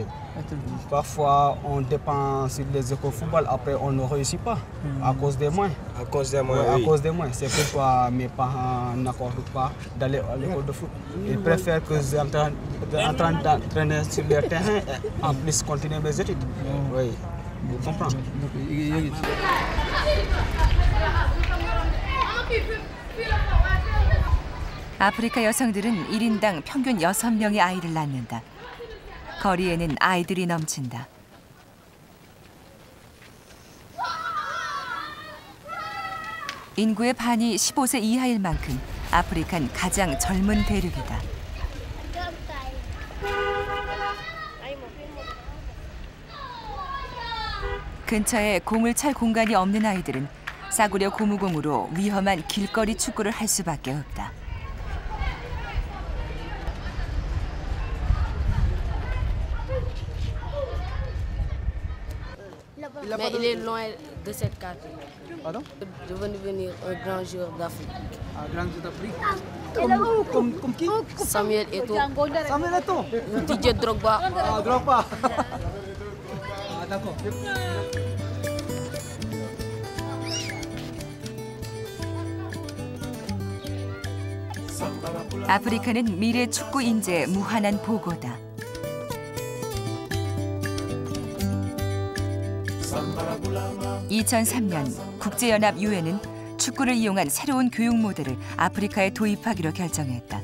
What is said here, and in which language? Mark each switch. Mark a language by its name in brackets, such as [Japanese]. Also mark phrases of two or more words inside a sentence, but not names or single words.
[French] Parfois, on dépend sur les écoles de football, après on ne réussit pas à cause des moyens. À cause des moyens, oui. À cause des moyens. C'est pourquoi mes parents n'accordent pas d'aller à l'école de foot. Ils préfèrent que je sois en train d'entraîner sur le terrain et en plus continuer mes études. Oui, vous comprenez. [Korean] 아프리카 여성들은 1인당 평균 6명의 아이를 낳는다. 거리에는 아이들이 넘친다. 인구의 반이 15세 이하일 만큼 아프리카는 가장 젊은 대륙이다. 근처에 공을 찰 공간이 없는 아이들은 싸구려 고무공으로 위험한 길거리 축구를 할 수밖에 없다. [French] Mais il est loin de cette carte. Pardon? Je veux devenir un grand joueur d'Afrique. Un grand joueur d'Afrique? Comme qui? Samuel Eto'o. Samuel Eto'o? Didier Drogba. Drogba. [Korean] 아프리카는 미래 축구 인재의 무한한 보고다. 2003년 국제연합 유엔은 축구를 이용한 새로운 교육 모델을 아프리카에 도입하기로 결정했다.